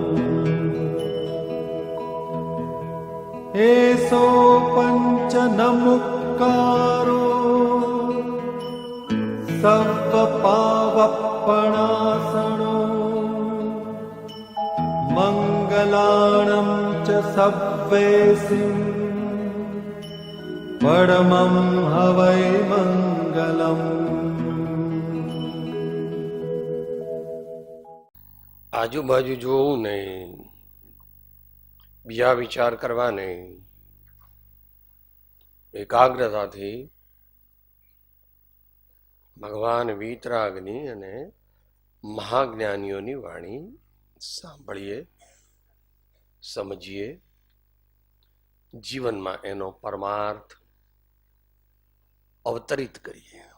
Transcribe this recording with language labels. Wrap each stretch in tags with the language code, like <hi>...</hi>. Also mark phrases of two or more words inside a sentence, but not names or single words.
<pra>एसो पंच नमुक्कारो सव्वपावप्पणासनो मंगलाणं च सव्वेसिं परमं हवै मंगलम्।</pra> <gu>આજુબાજુ જોવું નહીં, બીજા વિચાર કરવા નહીં, એકાગ્રતાથી ભગવાન વીતરાગની અને મહાજ્ઞાનીઓની વાણી સાંભળીએ, સમજીએ, જીવનમાં એનો પરમાર્થ અવતરિત કરીએ.</gu>